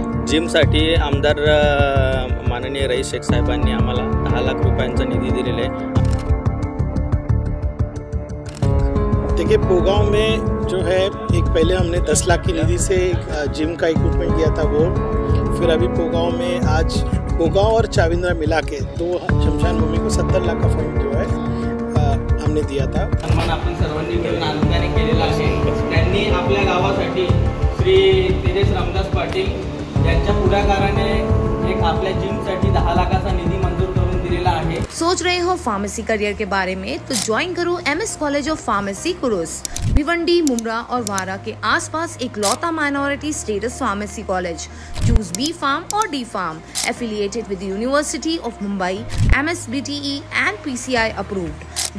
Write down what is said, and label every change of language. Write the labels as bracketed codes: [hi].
[mr] जिमसाठी आमदार माननीय रईस शेख साहेबांनी आम्हाला 10 लाख रुपयांचा निधी दिलेला आहे। [hi] देखिए, पोगांव में जो है एक पहले हमने 10 लाख की निधि से एक जिम का इक्विपमेंट दिया था वो, फिर अभी पोगांव में आज पोगांव और चाविंद्रा मिला के 2 शमशान भूमि को 70 लाख का फंड जो है हमने दिया था। [mr] सन्मान आपण सर्वांनी मिळून आनंदाने केलेला आहे। त्यांनी आपल्या गावासाठी श्री तेजस रामदास पाटील यांच्या पुढाकाराने एक आपल्या जिमसाठी 10 लाखाचा निधी मंजूर करून दिलेला आहे। [hi] सोच रहे हो फार्मेसी करियर के बारे में तो ज्वाइन करो MS college of pharmacy कुरुस। Bhiwandi, Mumbra और वारा के आसपास एक लौता minority status pharmacy college. [en] Choose B Farm और D Farm। Affiliated with University of Mumbai, MSBTE and PCI approved।